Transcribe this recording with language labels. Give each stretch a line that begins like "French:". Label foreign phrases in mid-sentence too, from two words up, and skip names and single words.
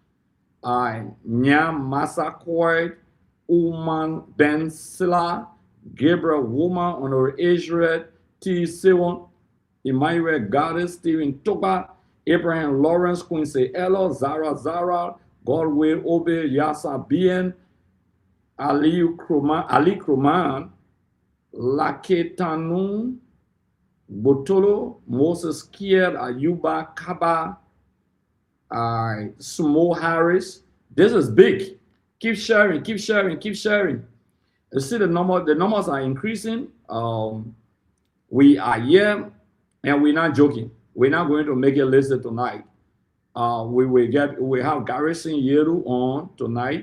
English: Nyam Masakoy, Uman Ben Silla, Gabriel Woman on our Israel, T. Sewon, Emmanuel Goddess, Stephen Toba, Abraham Lawrence, Quincy Ella, Zara, Godwin Obe, Yasa Bien, Ali Kruman, Laketanu, Botolo, Moses Kier, Ayuba Kaba, Sumo Harris. This is big. Keep sharing. You see the numbers are increasing. We are here and we're not joking. We're not going to make it listed tonight. We have Garrison Yeru on tonight.